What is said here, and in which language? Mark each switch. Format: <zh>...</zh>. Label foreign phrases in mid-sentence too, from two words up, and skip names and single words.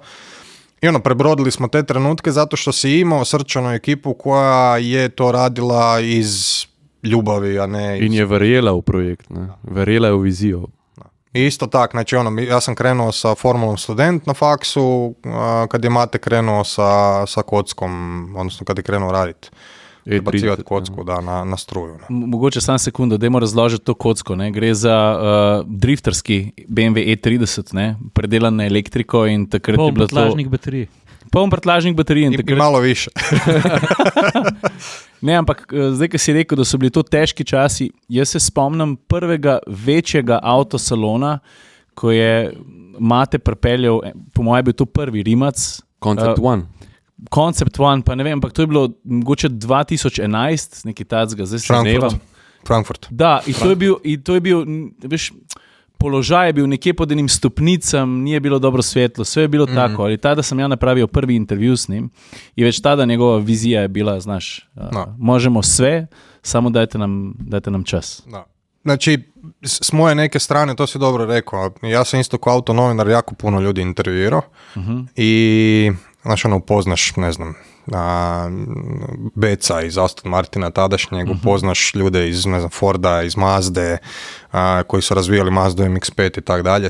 <hr>I prebrodili smo te trenutke zato što si imao srčanu ekipu koja je to radila iz ljubavi, a ne iz...</hr> <sl>In je verjela u projekt, ne? Verjela je u viziju.</sl> <hr>I isto tak, znači ja sam krenuo sa formulom student na faksu, kad je Mate krenuo sa kockom, odnosno kad je krenuo raditi. Bacivati kocku na struju.</hr> <sl>Ne. Mogoče samo sekundo, dajmo razložiti to kocko. Ne. Gre za drifterski BMW E30, ne, predelan na elektriko in takrat je bilo to... Poln prtljažnik baterij.</sl> <hr>In malo više.</hr> <sl>Ne, ampak zdaj, ki si rekel, da so bili to težki časi, jaz se spomnim prvega večjega avtosalona, ko je Mate pripeljal, po mojem je bil to prvi Rimac. Concept One, pa ne vem, ampak to je bilo mogoče 2011, nekaj tacga, zdaj se dneva. Frankfurt. Da, in to je bil, veš, položaj je bil nekje pod enim stopnicam,</sl> <hr>nije bilo dobro svetlo, sve je bilo tako, ali tada sam ja napravio prvi intervju s njim i već tada njegova vizija je bila, znaš, možemo sve, samo dajte nam čas. Da. Znači, s moje neke strane, to si dobro rekao, ja sam isto kao autonovinar jako puno ljudi intervjuirao i znaš, upoznaš, ne znam, Beca iz Aston Martina tadašnjeg, upoznaš ljude iz, ne znam, Forda, iz Mazde, koji su razvijali Mazdu MX-5 i tak dalje.</hr>